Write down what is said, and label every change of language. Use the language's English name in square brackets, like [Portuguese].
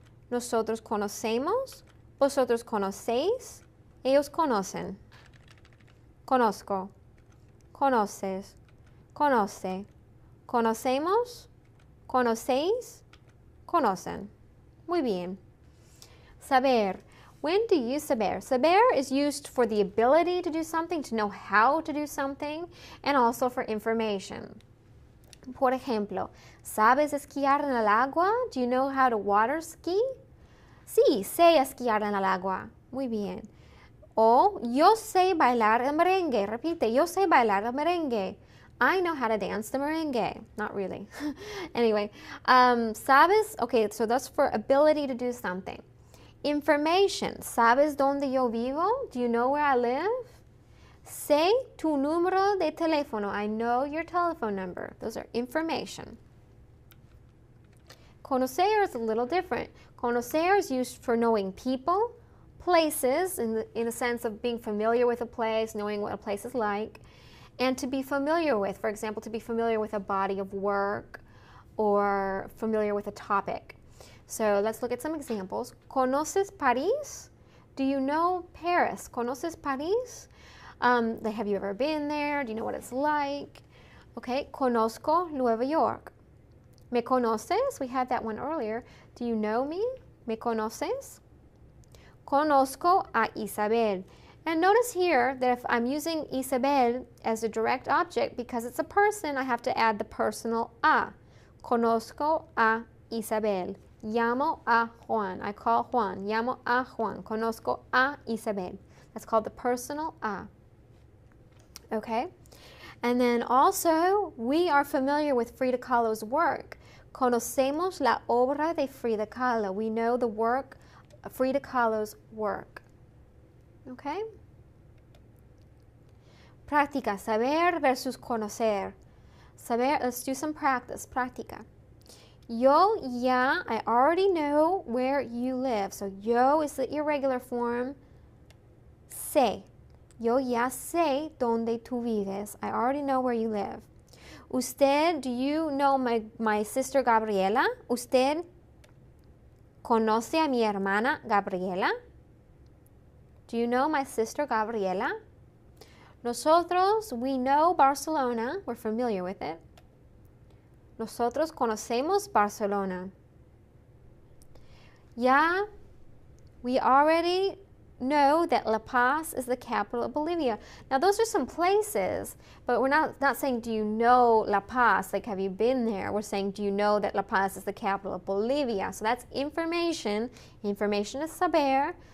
[Spanish] Nosotros conocemos. Vosotros conocéis. Ellos conocen. Conozco. Conoces. Conoce. Conocemos. Conocéis. Conocen. Muy bien. Saber. [English] When do you use saber? Saber is used for the ability to do something, to know how to do something, and also for information. [Spanish] Por ejemplo, ¿sabes esquiar en el agua? [English] Do you know how to water ski? [Spanish] Sí, sé esquiar en el agua. Muy bien. O yo sé bailar el merengue. Repite, yo sé bailar el merengue. [English] I know how to dance the merengue. Not really. Anyway, [Spanish] ¿sabes? [English] Okay, so that's for ability to do something. Information. [Spanish] ¿Sabes dónde yo vivo? [English] Do you know where I live? [Spanish] Sé tu número de teléfono. [English] I know your telephone number. Those are information. Conocer is a little different. Conocer is used for knowing people, places, in the sense of being familiar with a place, knowing what a place is like, and to be familiar with, for example, to be familiar with a body of work or familiar with a topic. So let's look at some examples. [Spanish] ¿Conoces París? [English] Do you know Paris? [Spanish] ¿Conoces París? [English] Have you ever been there? Do you know what it's like? [Spanish] Okay, conozco Nueva York. ¿Me conoces? [English] We had that one earlier. Do you know me? ¿Me conoces? [Spanish] Conozco a Isabel. [English] And notice here that if I'm using Isabel as a direct object, because it's a person, I have to add the personal a. [Spanish] Conozco a Isabel. Llamo a Juan. [English] I call Juan. [Spanish] Llamo a Juan. Conozco a Isabel. [English] That's called the personal a. Okay? And then also, we are familiar with Frida Kahlo's work. [Spanish] Conocemos la obra de Frida Kahlo. [English] We know the work of Frida Kahlo's work. Okay? [Spanish] Práctica, saber versus conocer. [English] Saber, let's do some practice. Práctica. [Spanish] Yo ya, [English] I already know where you live. So yo is the irregular form. Sé. [Spanish] Yo ya sé donde tú vives. [English] I already know where you live. Usted, do you know my sister Gabriela? [Spanish] Usted conoce a mi hermana Gabriela? [English] Do you know my sister Gabriela? Nosotros, we know Barcelona. We're familiar with it. [Spanish] Nosotros conocemos Barcelona. [English] Ya, we already know that La Paz is the capital of Bolivia. Now those are some places, but we're not saying, do you know La Paz? Like, have you been there? We're saying, do you know that La Paz is the capital of Bolivia? So that's information. Information is saber.